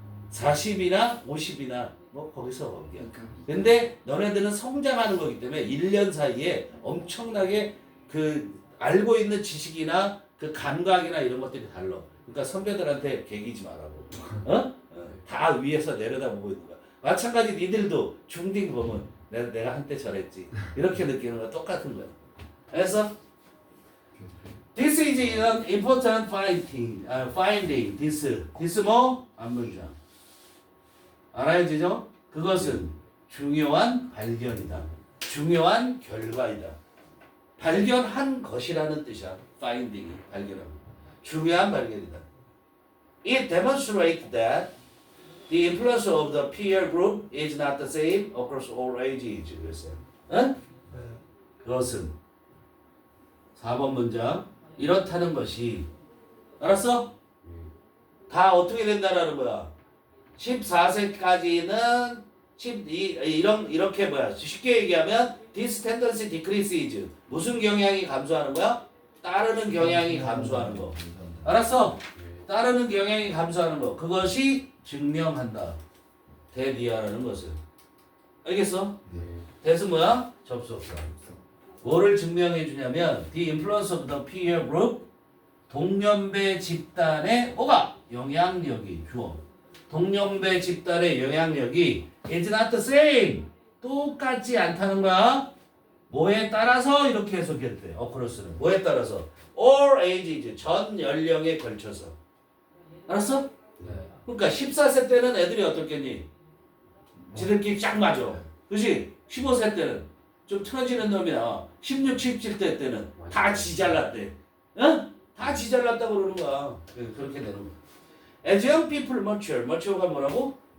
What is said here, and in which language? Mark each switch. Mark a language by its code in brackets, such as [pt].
[ko] 40이나 50이나 뭐 거기서 거기야. 근데 너네들은 성장하는 거기 때문에 1년 사이에 엄청나게 그 알고 있는 지식이나 그 감각이나 이런 것들이 달라. 그러니까 선배들한테 개기지 말라고. 다 위에서 내려다보고 있는 거야. 마찬가지 니들도 중딩 보면 내가 한때 저랬지. 이렇게 느끼는 거 똑같은 거야. [en] 그래서 This is an important finding. [ko] This 뭐? 앞문장. 알아야지죠? 그것은 중요한 발견이다. 중요한 결과이다. 발견한 것이라는 뜻이야. finding이 발견하는 중요한 발견이다. [en] It demonstrates that the influence of the peer group is not the same across all ages. [ko] 그랬어요. 응? 그것은 4번 문장 이렇다는 것이 알았어? 다 어떻게 된다라는 거야. 14세까지는 이렇게 뭐야? [en] 쉽게 얘기하면 this tendency decreases. [ko] 무슨 경향이 감소하는 거야? 따르는 경향이 감소하는 거. 알았어? 따르는 경향이 감소하는 거. 그것이 증명한다. 대디아라는 것을. 알겠어? 대수 뭐야? 접속사. 뭐를 증명해 주냐면 the influence of the peer group 동년배 집단의 뭐가? 영향력이 주어. [en] 동년배 집단의 영향력이 is not the same. [ko] 똑같지 않다는 거야. 뭐에 따라서 이렇게 해석했대. 어크로스는 뭐에 따라서? all ages 전 연령에 걸쳐서. 알았어? 그러니까 14세 때는 애들이 어떻겠니? 지들끼리 쫙 맞아. 그렇지? 15세 때는 좀 틀어지는 놈이 나와. 16, 17대 때는 다 지잘났대. 응? 다 지잘났다고 그러는 거야. 그렇게 되는 거야. [en] As young people mature가 뭐라고?